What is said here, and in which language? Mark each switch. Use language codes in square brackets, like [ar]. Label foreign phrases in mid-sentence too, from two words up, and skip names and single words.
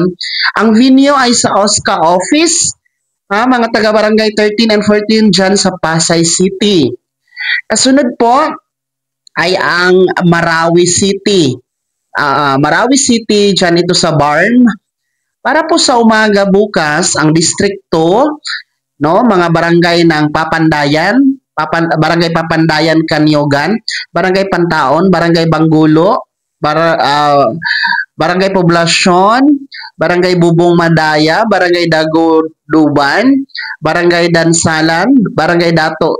[tl] Ang venue ay sa OSCA office, mga taga-Barangay 13 and 14 dyan sa Pasay City. Kasunod po ay ang Marawi City. Marawi City, dyan ito sa Barn. Para po sa umaga bukas, ang distrikto, no, mga barangay ng Papandayan, Barangay Papandayan, Kanyogan, Barangay Pantaon, Barangay Banggulo, Barangay Poblasyon, Barangay Bubong Madaya, Barangay Dagoduban, Barangay Dansalan, Barangay Dato